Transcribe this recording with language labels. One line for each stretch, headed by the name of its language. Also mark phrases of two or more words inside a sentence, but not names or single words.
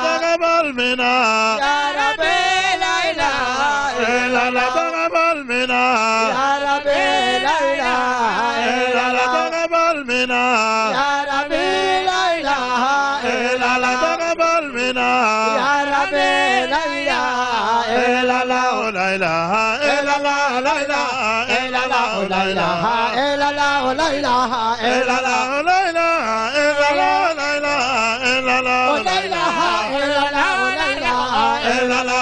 Arabic: تقبل منا, يا رب لا إله إلا الله, تقبل منا, يا رب لا إله إلا الله, تقبل منا, يا رب لا إله إلا الله, تقبل منا, يا رب لا إله إلا الله, لا إله إلا الله، لا إله إلا الله, لا إله إلا الله، لا إله إلا الله, لا إله إلا الله، لا إله إلا الله, لا إله إلا الله، لا إله إلا الله,